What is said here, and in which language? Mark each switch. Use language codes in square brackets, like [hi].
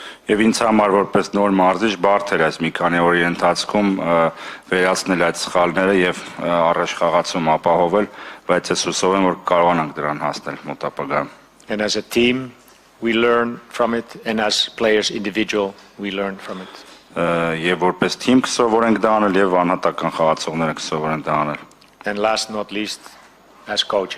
[hy] Եվ ինձ համար որպես նոր մարզիչ բարդ էր այս մի քանի օրի ընթացքում վերացնել այդ սխալները եւ առաջ խաղացում ապահովել, բայց ես հուսով եմ որ կարողանանք դրան հասնել մոտ ապագայում. [en] And as a team we learn from it, and as players individual we learn from it. [hy] Եվ որպես թիմ կսովորենք դա անել եւ անհատական խաղացողները կսովորեն դա անել. [en] And last not least, as coaches.